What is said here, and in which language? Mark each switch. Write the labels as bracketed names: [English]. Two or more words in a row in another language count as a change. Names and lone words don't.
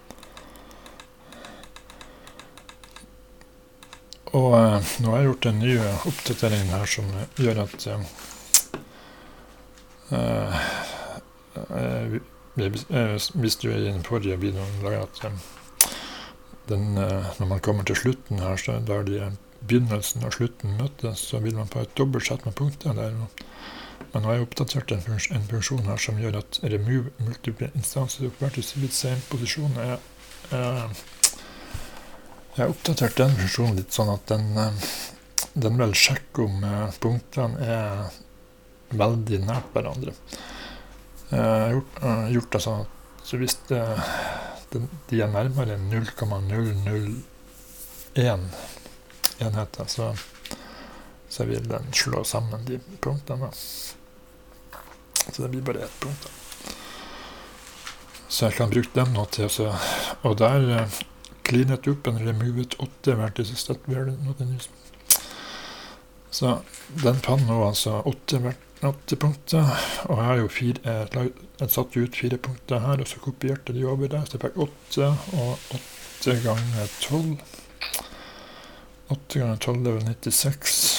[Norwegian] Og nå har jeg gjort en ny oppdatering her som gjør at hvis du i den forrige videoen lager at når man kommer til slutten her, så der begynnelsen og slutten møtes, så vil man få et dobbelt sett med punkter der. Men nå har jeg oppdatert en funksjon her som gjør at [English] remove multiple instances of vertices with same posisjon. [Norwegian] Jeg har oppdatert den funksjonen litt sånn at den vil sjekke om punktene er veldig nært hverandre. Jeg har gjort det sånn at så hvis de er nærmere 0,001 enheter, så vil den slå sammen de punktene. Så det blir bare ett punkt. Så jeg kan bruke dem nå til å... Og der [English] clean it up and remove it 8 vertices that were not in use. [Norwegian] Så den fann nå altså 8 punkter, og jeg har jo jeg satt ut 4 punkter her, og så kopierte de over der, så jeg fikk 8, og 8 ganger 12. 8 ganger 12 er vel 96.